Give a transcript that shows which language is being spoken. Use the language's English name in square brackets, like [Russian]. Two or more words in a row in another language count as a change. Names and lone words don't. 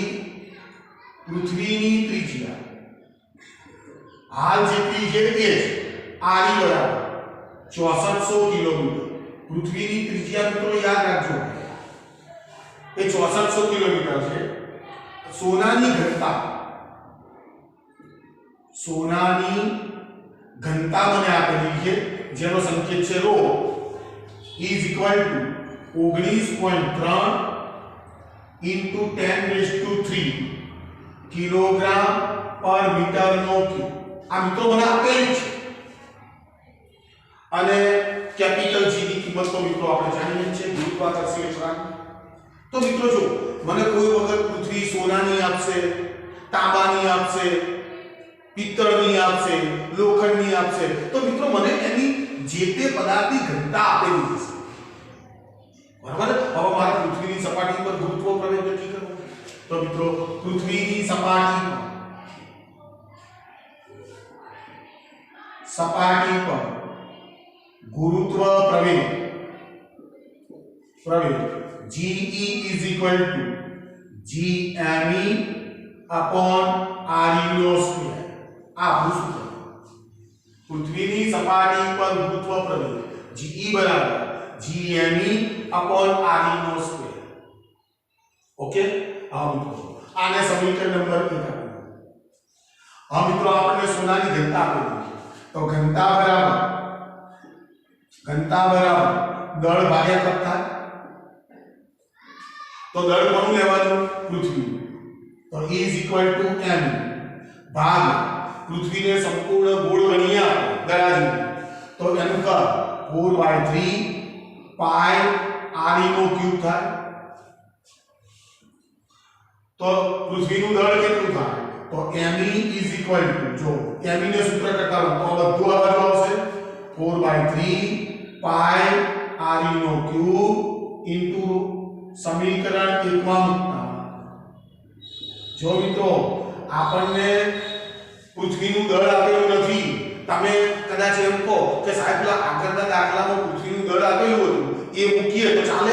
[Gujarati] પૃથ્વીની ત્રિજ્યા હાલ જેટલી છે એ છે આરી બરાબર 6400 કિલોમીટર. પૃથ્વીની ત્રિજ્યા મિત્રો યાદ રાખજો એ 6400 કિલોમીટર છે. સોનાની ઘનતા, સોનાની ઘનતા મને આપેલી છે જેનો સંકેત છે [English] ρ is equal to 19.3 into 10⁻³ [Gujarati] કિલોગ્રામ પર મીટરનો ક્યુબ. આ મિત્રો મને આપેલી છે અને કેપિટલ G ની કિંમત તો મિત્રો આપણે જાણીએ છીએ ગુરુત્વાકર્ષણ બળ. તો મિત્રો જો મને કોઈ વખત પૃથ્વી સોનાની આપશે, તાંબાની આપશે, પિત્તળની આપશે, લોખંડની આપશે, તો મિત્રો મને એની જે તે પદાર્થની ઘનતા આપેલી છે. બરાબર? હવે મારે પૃથ્વીની સપાટી પર ગુરુત્વ પ્રવેગ નક્કી તો મિત્રો પૃથ્વીની સપાટી પર ગુરુત્વ પ્રવેગ [English] GE is equal to GME upon RE square. [Gujarati] આ સૂત્ર પૃથ્વીની સપાટી પર ગુરુત્વ પ્રવેગ GE બરાબર [English] GME upon RE square. [Gujarati] ઓકે, આ મિત્રો આને સમીકરણ નંબર 1 આપો. આ મિત્રો આપણને સોનાની ઘનતા આપેલી છે, તો ઘનતા બરાબર દળ ભાગ્યા કદ થાય. તો દળ કોનું લેવાનું? પૃથ્વી. તો [English] E is equal to m [Gujarati] ભાગ પૃથ્વીને સંપૂર્ણ ગોળ ગણીએ દળાજી, તો એનું કદ 4/3 પાઈ RE નો ક્યુબ થાય. તો પૃથ્વીનું દળ કેટલું થાય? તો [English] me is equal to, [Gujarati] જો me ને સૂત્ર કરતા તો બધું આ બાજુ આવશે 4/3 પાઈ RE નો ક્યુબ ઇન્ટુ સમીકરણ 1 માં મૂકતા. જો મિત્રો આપણને પૃથ્વીનું દળ આપેલું નથી, તમે કદાચ એમ કહો કે સાહેબ પેલા આગળના દાખલામાં પૃથ્વીનું દળ આપેલું હતું એ મૂકીએ તો ચાલે?